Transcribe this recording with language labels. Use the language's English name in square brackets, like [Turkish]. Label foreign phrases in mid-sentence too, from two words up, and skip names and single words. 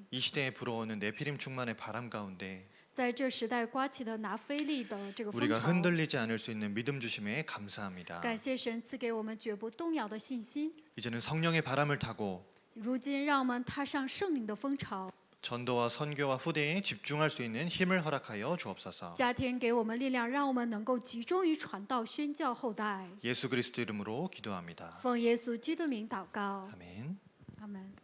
[Korean] 이 시대에 불어오는 네피림 충만의 바람 가운데 [Chinese] 在这时代刮起的拿非利的这个风 [Korean] 우리가 [Chinese] 潮。 [Korean] 흔들리지 않을 수 있는 믿음 주심에 감사합니다. [Chinese] 感谢神赐给我们绝不动摇的信心。 [Korean] 이제는 성령의 바람을 타고 [Chinese] 如今，让我们踏上圣灵的风潮， [Korean] 전도와 선교와 후대에 집중할 수 있는 힘을 허락하여 주옵소서. [Chinese] 加添给我们力量，让我们能够集中于传道宣教后代。 [Korean] 예수 그리스도 이름으로 기도합니다. [Chinese] 奉耶稣基督名祷告， [Korean] 아멘. [Chinese] 阿门。